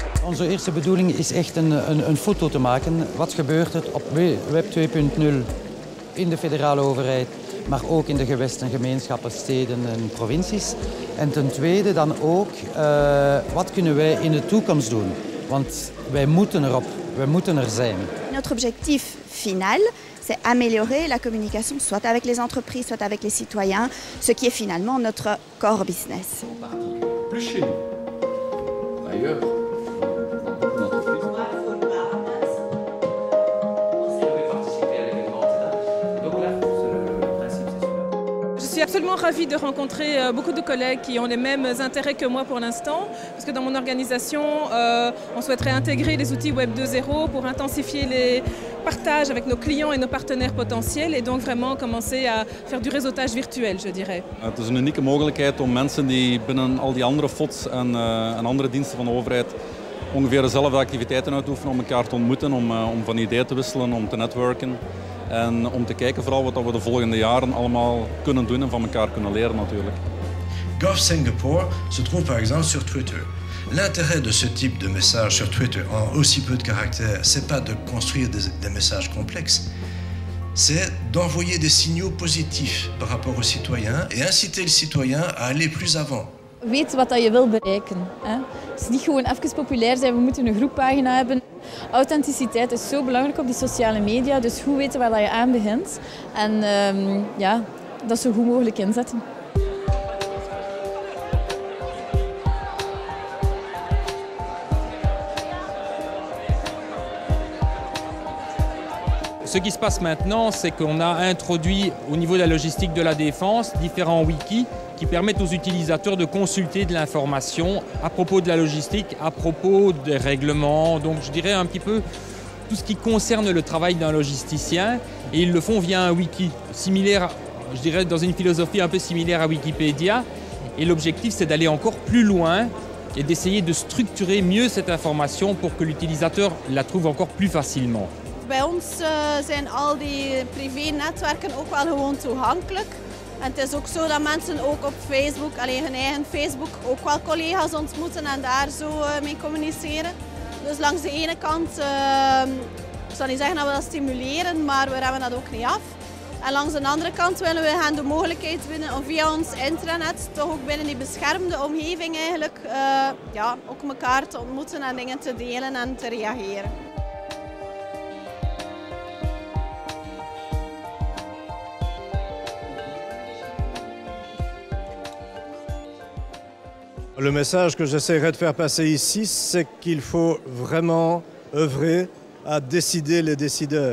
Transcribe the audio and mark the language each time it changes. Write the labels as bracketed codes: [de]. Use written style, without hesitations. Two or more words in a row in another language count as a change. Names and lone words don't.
[nl] Onze eerste bedoeling is echt een foto te maken. Wat gebeurt er op Web 2.0 in de federale overheid, maar ook in de gewesten, gemeenschappen, steden en provincies. En ten tweede dan ook, wat kunnen wij in de toekomst doen? Want wij moeten erop, wij moeten er zijn. [fr] Notre objectif final, c'est améliorer la communication, soit avec les entreprises, soit avec les citoyens, ce qui est finalement notre [en] core business. [fr] Plus chez nous. D'ailleurs, Je suis absolument ravie de rencontrer beaucoup de collègues qui ont les mêmes intérêts que moi pour l'instant, parce que dans mon organisation, on souhaiterait intégrer les outils Web 2.0 pour intensifier les partages avec nos clients et nos partenaires potentiels et donc vraiment commencer à faire du réseautage virtuel, je dirais. [nl] Het is een unieke mogelijkheid om mensen die binnen al die andere FOD's en andere diensten van de overheid ongeveer dezelfde activiteiten uitoefenen om elkaar te ontmoeten, om van ideeën te wisselen, om te netwerken. En om te kijken vooral wat we de volgende jaren allemaal kunnen doen en van elkaar kunnen leren natuurlijk. [fr] Gov Singapore se trouve par exemple sur Twitter. L'intérêt de ce type de message sur Twitter en aussi peu de caractères, c'est pas de construire des messages complexes, c'est d'envoyer des signaux positifs par rapport aux citoyens et inciter le citoyen à aller plus avant. [nl] Weet wat je wil bereiken. Hè? Het is niet gewoon even populair zijn, we moeten een groeppagina hebben. Authenticiteit is zo belangrijk op die sociale media, dus goed weten waar je aan begint. En ja, dat zo goed mogelijk inzetten. [fr] Ce qui se passe maintenant, c'est qu'on a introduit au niveau de la logistique de la défense différents wikis qui permettent aux utilisateurs de consulter de l'information à propos de la logistique, à propos des règlements, donc je dirais un petit peu tout ce qui concerne le travail d'un logisticien, et ils le font via un wiki, similaire, je dirais dans une philosophie un peu similaire à Wikipédia, et l'objectif c'est d'aller encore plus loin et d'essayer de structurer mieux cette information pour que l'utilisateur la trouve encore plus facilement. [nl] Bij ons zijn al die privé-netwerken ook wel gewoon toegankelijk. En het is ook zo dat mensen ook op Facebook, alleen hun eigen Facebook, ook wel collega's ontmoeten en daar zo mee communiceren. Dus langs de ene kant, ik zal niet zeggen dat we dat stimuleren, maar we remmen dat ook niet af. En langs de andere kant willen we hen de mogelijkheid bieden om via ons intranet, toch ook binnen die beschermde omgeving eigenlijk, ja, ook elkaar te ontmoeten en dingen te delen en te reageren. [fr] Le message que j'essaierai de faire passer ici, c'est qu'il faut vraiment œuvrer à décider les décideurs.